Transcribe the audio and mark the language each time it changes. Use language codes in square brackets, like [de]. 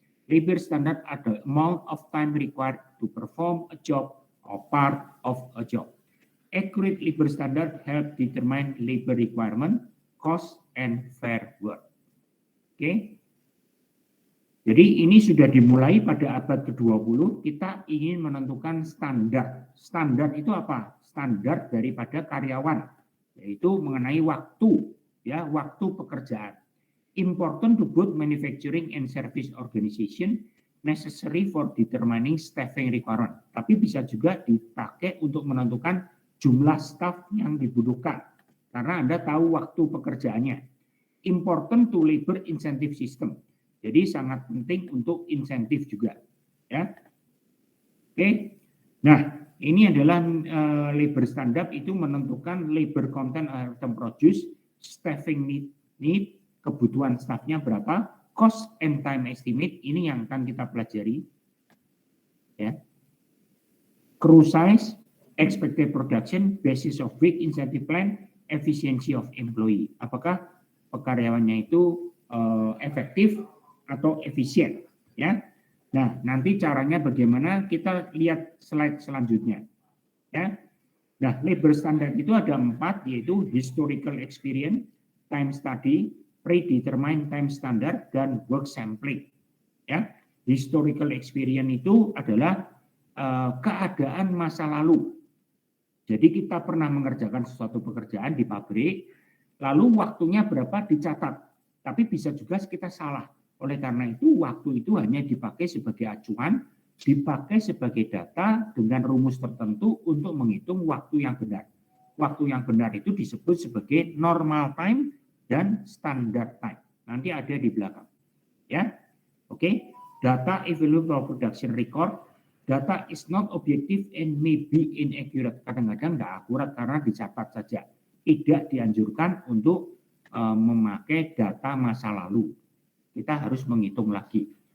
[en] Labor standard are the amount of time required to perform a job or part of a job. Accurate labor standard help determine labor requirement, cost, and fair work. [id] Oke. Jadi ini sudah dimulai pada abad ke-20, kita ingin menentukan standar. Standar itu apa? Standar daripada karyawan, yaitu mengenai waktu, ya, waktu pekerjaan. [en] Important to both manufacturing and service organization, necessary for determining staffing requirement. [id] Tapi bisa juga dipakai untuk menentukan jumlah staf yang dibutuhkan, karena Anda tahu waktu pekerjaannya. [en] Important to labor incentive system. [id] Jadi sangat penting untuk insentif juga, ya. Oke. Nah, ini adalah labor standard itu menentukan labor content item produce, staffing need, kebutuhan stafnya berapa, cost and time estimate, ini yang akan kita pelajari, ya. [en] Crew size, expected production, basis of work, incentive plan, efficiency of employee. [id] Apakah karyawannya itu efektif atau efisien, ya. Nah, nanti caranya bagaimana kita lihat slide selanjutnya, ya. Nah, labor standard itu ada 4, yaitu historical experience, time study, predetermined time standard, dan work sampling, ya. Historical experience itu adalah keadaan masa lalu. Jadi kita pernah mengerjakan sesuatu pekerjaan di pabrik, lalu waktunya berapa dicatat, tapi bisa juga kita salah. Oleh karena itu, waktu itu hanya dipakai sebagai acuan, dipakai sebagai data dengan rumus tertentu untuk menghitung waktu yang benar. Waktu yang benar itu disebut sebagai normal time dan standard time. Nanti ada di belakang, ya. Oke. Data available production record. [en] Data is not objective and may be inaccurate. [id] Kadang-kadang nggak akurat karena dicatat saja. Tidak dianjurkan untuk memakai data masa lalu. Kita harus menghitung lagi.